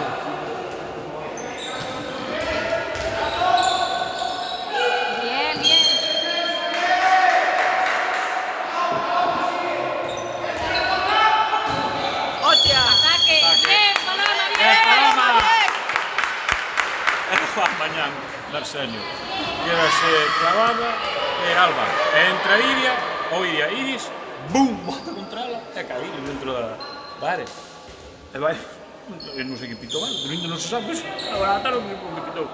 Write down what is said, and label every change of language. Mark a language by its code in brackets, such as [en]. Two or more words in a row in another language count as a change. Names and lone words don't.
[es] Bien, bien. ¡Hostia! Ataque. Ataque. Bien, Paloma, bien. Bien, Paloma. Juan Mañán, Darsenio. [gl] Quedase clavada e Alba. Entra Iria, ou Iris, bum, bota contra ela e caí dentro da área. E vai e non sei que pitou mal, pero ainda non se sabe, pois, agora a tarde non sei como que pitou.